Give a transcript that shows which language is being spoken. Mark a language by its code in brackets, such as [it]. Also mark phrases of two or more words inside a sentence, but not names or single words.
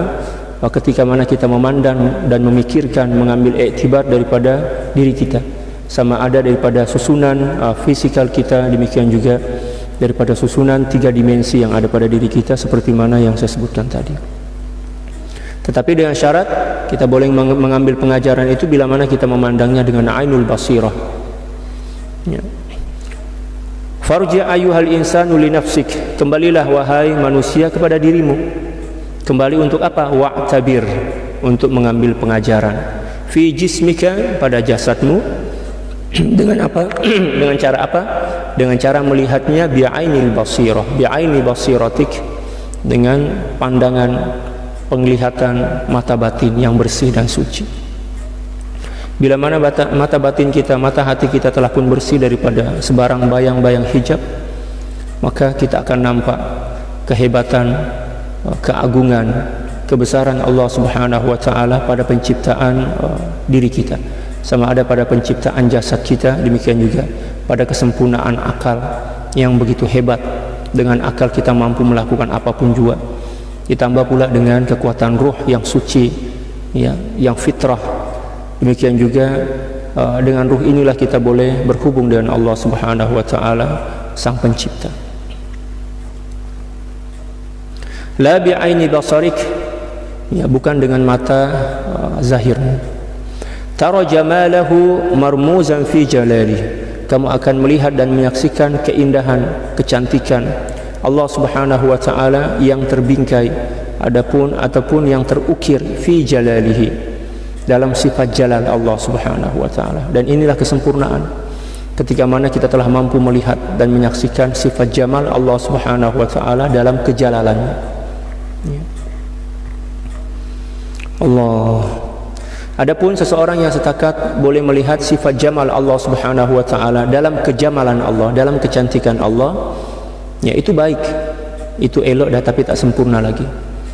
[ms] Ketika mana kita memandang dan memikirkan, mengambil iktibar daripada diri kita, sama ada daripada susunan fisikal kita, demikian juga daripada susunan 3 dimensi yang ada pada diri kita, seperti mana yang saya sebutkan tadi. Tetapi dengan syarat kita boleh mengambil pengajaran itu bila mana kita memandangnya dengan [ar] عين البصيرة. Ya. فارجع أيها الإنسان لنفسك, [ms] kembalilah wahai manusia kepada dirimu. Kembali untuk apa? Wa'tabir, untuk mengambil pengajaran. [ar] في جسمك, [ms] pada jasadmu. Dengan apa? Dengan cara apa? Dengan cara melihatnya [ar] بعين البصيرة, بعين بصيرتك, [ms] dengan pandangan penglihatan mata batin yang bersih dan suci. Bila mana mata batin kita, mata hati kita telah pun bersih daripada sebarang bayang-bayang hijab, maka kita akan nampak kehebatan, keagungan, kebesaran Allah [ar] سبحانه وتعالى [ms] pada penciptaan diri kita, sama ada pada penciptaan jasad kita, demikian juga pada kesempurnaan akal yang begitu hebat. Dengan akal kita mampu melakukan apapun juga, ditambah pula dengan kekuatan ruh yang suci, ya, yang fitrah. Demikian juga dengan ruh inilah kita boleh berhubung dengan Allah [ar] سبحانه وتعالى, [ms] sang pencipta. [ar] لا بعين بصرك, [ms] ya, bukan dengan mata zahirmu. [ar] ترى جماله مرموزا في جلال, [ms] kamu akan melihat dan menyaksikan keindahan, kecantikan Allah [ar] سبحانه وتعالى [ms] yang terbingkai ataupun yang terukir [ar] في جلاله, [ms] dalam sifat jalal Allah [ar] سبحانه وتعالى. [ms] Dan inilah kesempurnaan ketika mana kita telah mampu melihat dan menyaksikan sifat jamal Allah [ar] سبحانه وتعالى [ms] dalam kejalalannya. Ya. Allah. Adapun seseorang yang setakat boleh melihat sifat jamal Allah [ar] سبحانه وتعالى [ms] dalam kejamalan Allah, dalam kecantikan Allah, ya, itu baik, itu elok dah, tapi tak sempurna lagi.